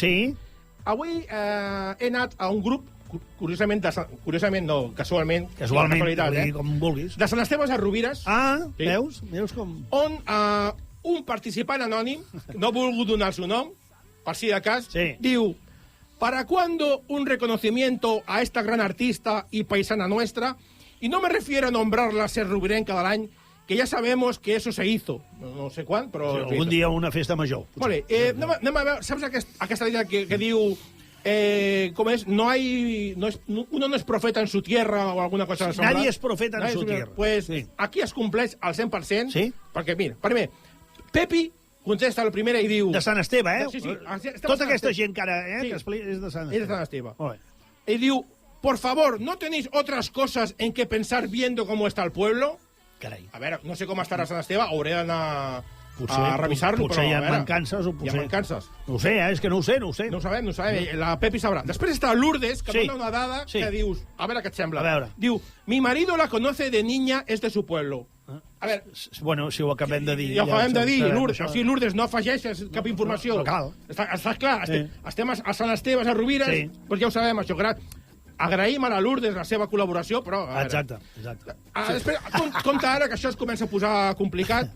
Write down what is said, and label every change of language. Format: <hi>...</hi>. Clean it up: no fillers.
<ca>Sí? avui he anat a un grup, casualment no, casualment, Casualment, casualitat, com vulguis. de Sant Esteve de Rovires, Ah, Sí. veus? Veus com... on un participant anònim, no ha volgut donar el seu nom, per si de cas, Sí.</ca> <es>diu: ¿para cuándo un reconocimiento a esta gran artista y paisana nuestra? Y no me refiero a nombrarla ser</es> <ca>rubirenca del any,</ca> <es>que ya sabemos que eso se hizo.</es> <ca>No sé quan, però... Sí, algun dia una festa major. Vale, anem a veure, saps aquesta idea que diu... com és?</ca> <es>Uno no es profeta en su tierra</es> <ca>o alguna cosa semblant?</ca> <es>Nadie es profeta en su tierra. Pues</es> <ca>Sí. aquí es compleix al 100%. Sí? Perquè, mira, primer, Pepi contesta la primera i diu... De Sant Esteve, eh? Sí, sí. Tota aquesta gent que ara Sí. que és de Sant És de Esteve. Sant Esteve. Molt bé.</ca> <es>Y diu, por favor, ¿no tenéis otras cosas en que pensar viendo cómo está el pueblo?</es> <ca>Carai. A veure, no sé com estarà Sant Esteve, hauré d'anar a revisar-lo, potser però hi ha a veure, mancances o hi ha potser... mancances. No ho sé, és que no ho sé. No ho sabem. La Pepi sabrà. Després està Lourdes, que Sí. dona una dada Sí. que dius... A veure què et sembla. A veure.</ca> <es>Diu, mi marido la conoce de niña, es de su pueblo.</es> <ca>A veure, Bueno, si ho acabem de dir... ja ho acabem de dir, sabem Lourdes. això. O sigui, Lourdes, no afegeixes cap informació. No cal. Està clar, Sí. estem a Sant Esteve, a Rovires, Sí. doncs ja ho sabem, això. Agraïm a la Lourdes la seva col·laboració, però... a veure. Exacte. Després, compte ara, que això es comença a posar complicat.</ca>